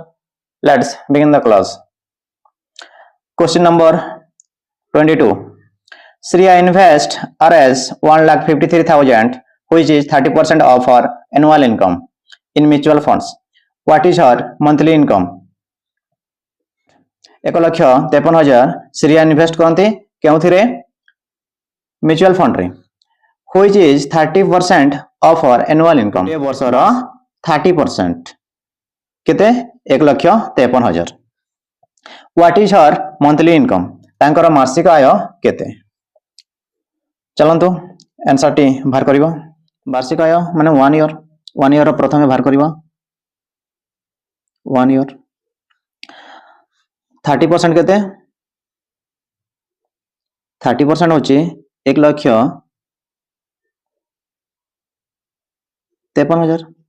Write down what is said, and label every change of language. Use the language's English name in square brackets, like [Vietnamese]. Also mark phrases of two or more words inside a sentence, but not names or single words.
[English] Let's begin the class. Question number 22. Shreya invest Rs 1,53,000, which is 30% of her annual income in mutual funds. What is her monthly income? 1,53,000 [Odia] ଶ୍ରେୟା ଇନଭେଷ୍ଟ କରିଥିଲେ କେଉଁଥିରେ [English] mutual fund [Odia] ରେ [English] which is 30% of her annual income. [Odia] ଏ ବର୍ଷର 30% କେତେ 1,53,000. [English] What is her monthly income? [Odia] ତାଙ୍କର ମାସିକ ଆୟ କେତେ? ଚାଲନ୍ତୁ ଆନ୍ସର ଟି ବାହାର କରିବା. ବାର୍ଷିକ ଆୟ ମାନେ 1 ଇୟର ପ୍ରଥମେ ବାହାର କରିବା. 1 ଇୟର 30% କେତେ? 30% ହେଉଛି 1,53,000.